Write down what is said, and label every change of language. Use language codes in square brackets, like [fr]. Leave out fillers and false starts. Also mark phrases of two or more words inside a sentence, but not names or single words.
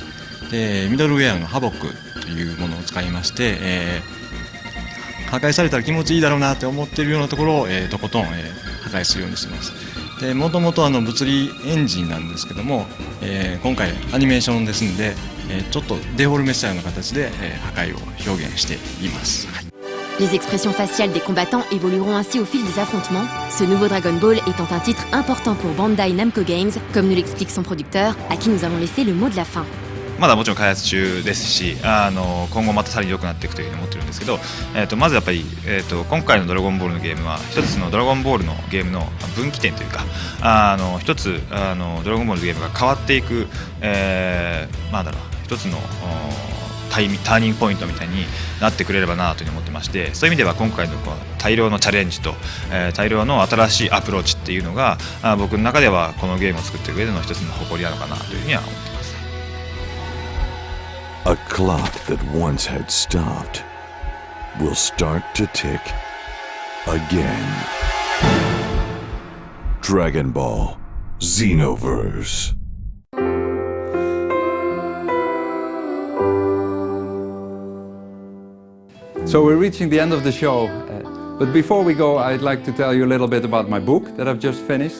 [ja] で、ミドルウェアのハボックというものを使いまして、破壊されたら気持ちいいだろうなって思っているようなところを、とことん、破壊するようにしています。で、もともと物理エンジンなんですけども、今回アニメーションですんで、ちょっとデフォルメしたような形で、破壊を表現しています。 [fr] Les expressions faciales des combattants évolueront ainsi au fil des affrontements, ce nouveau Dragon Ball étant un titre important pour Bandai Namco Games, comme nous l'explique son producteur, à qui nous allons laisser le mot de la fin. [ja] まだもちろん開発中ですし、今後またさらに良くなっていくというふうに思ってるんですけど、まずやっぱり、今回のドラゴンボールのゲームは一つのドラゴンボールのゲームの分岐点というか、一つドラゴンボールのゲームが変わっていく、一つのターニングポイントみたいになってくれればなというふうに思ってまして、そういう意味では今回の大量のチャレンジと、大量の新しいアプローチっていうのが僕の中ではこのゲームを作っていく上での一つの誇りなのかなというふうには思っています。 [en] A clock that once had stopped will start to tick again. Dragon Ball Xenoverse. So we're reaching the end of the show, but before we go, I'd like to tell you a little bit about my book that I've just finished.